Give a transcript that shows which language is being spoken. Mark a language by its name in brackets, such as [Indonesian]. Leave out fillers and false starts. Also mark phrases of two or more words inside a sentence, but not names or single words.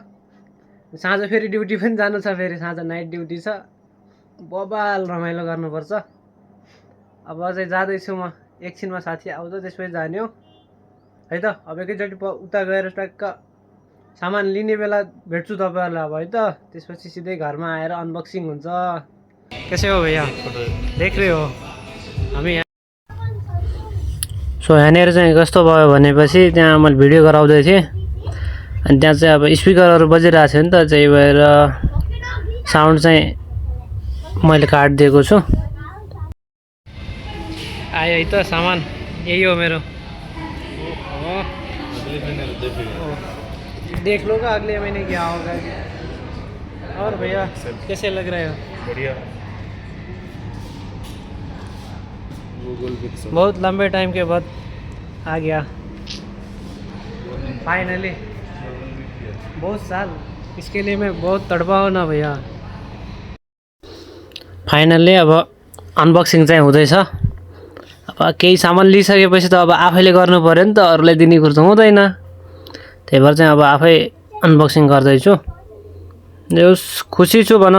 [Nepali] साँझ फेरि ड्युटी पनि जानु छ, फेरि साँझ [English] night duty [Nepali] छ, बबाल रमाइलो गर्नुपर्छ। अब अझै जाँदैछु म, एकछिनमा साथी आउँछ त्यसपछि जाने हो है त। अब एकैचोटि उता गएर ट्याक्क सामान लिने बेला भेट्छु तपाईहरुलाई अब है त। त्यसपछि सिधै घरमा आएर अनबक्सिङ हुन्छ। [Hindi] कैसे हो भैया, देख रहे हो [Nepali] हामी यहाँ। सो यहाँनिर चाहिँ कस्तो भयो भनेपछि त्यहाँ मैले भिडियो गराउँदै थिएँ, अनि त्यहाँ चाहिँ अब स्पिकरहरू बजिरहेको थियो नि त, त्यही भएर साउन्ड चाहिँ मैले काटिदिएको छु। आयो है त सामान, यही हो मेरो। [Hindi] देख लो का अगले महीने क्या होगा। और भैया कैसे लग रहे हो? बढ़िया। बहुत लंबे टाइम के बाद आ गया फाइनली। बहुत साल, इसके लिए मैं बहुत तड़पा हो ना भैया। [Nepali] फाइनली अब अनबक्सिङ चाहिँ हुँदैछ। अब केही सामान लिइसकेपछि त अब आफैले गर्नु पर्यो नि त, अरूलाई दिने कुरो त हुँदैन। त्यही भएर चाहिँ अब आफै अनबक्सिङ गर्दैछु। जस खुसी छु भनौँ।